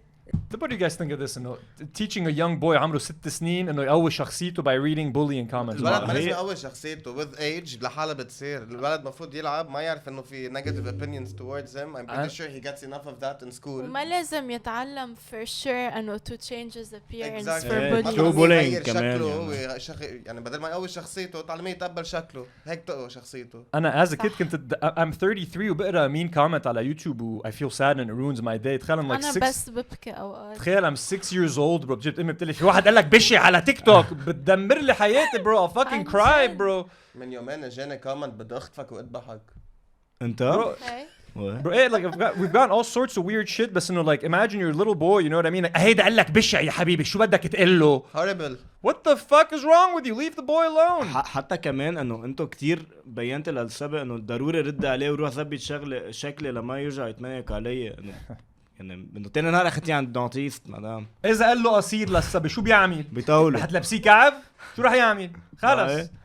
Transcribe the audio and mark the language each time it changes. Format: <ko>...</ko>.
<en>What do you guys think of this? انه teaching a young boy</en> <ar>عمره 6 سنين انه يقوي شخصيته</ar> <en>by reading bullying comments.</en> <ar>الولد ما لازم يقوي شخصيته</ar> <en>with age</en> <ar>لحالها بتصير. الولد مفروض يلعب ما يعرف انه في</ar> <en>negative opinions towards him. I'm pretty sure he gets enough of that in school.</en> <ar>وما لازم يتعلم</ar> <en>for sure انه to change his appearance Exactly. for</en> <ar>شو</ar> <en>bullying. bullying</en> <ar>كمان يعني بدل ما يقوي شخصيته تعلميه يتقبل شكله، هيك تقوي شخصيته. انا</ar> <en>as a kid</en> <ar>كنت</ar> <en>I'm 33</en> <ar>وبقرا</ar> <en>mean comment</en> <ar>على يوتيوب و</ar> <en>I feel sad and it ruins my day.</en> <ar>تخيل</ar> <en>I'm like 6.</en> <ar>انا بس ببكي اوقات. تخيل</ar> <en>I'm 6 years old bro.</en> <ar>بجيت امي بتقلي في واحد قال لك بشع على تيك توك بتدمر لي حياتي</ar> <en>bro. I'll fucking cry bro.</en> <ar>من يومين اجاني كومنت بدي اخطفك واذبحك. انت؟</ar> <en>Bro, hey, like we've gotten all sorts of weird shit</en> <ar>بس انه</ar> <en>like imagine your little boy, you know what I mean? Like,</en> <ar>هيدا قال لك بشع يا حبيبي شو بدك تقول له؟</ar> <en>Horrible. What the fuck is wrong with you? Leave the boy alone.</en> <ar>حتى كمان انه انتو كتير بينت للسبق انه ضروري رد عليه وروح ثبت شكلي لما يرجع يتمنك علي. انه يعني انه تاني نهار اخذتيه عند الدونتيست مدام. اذا قال له قصير للصبي شو بيعمل؟ بيطوله. حتلبسيه كعب؟ شو رح يعمل؟ خلص.</ar>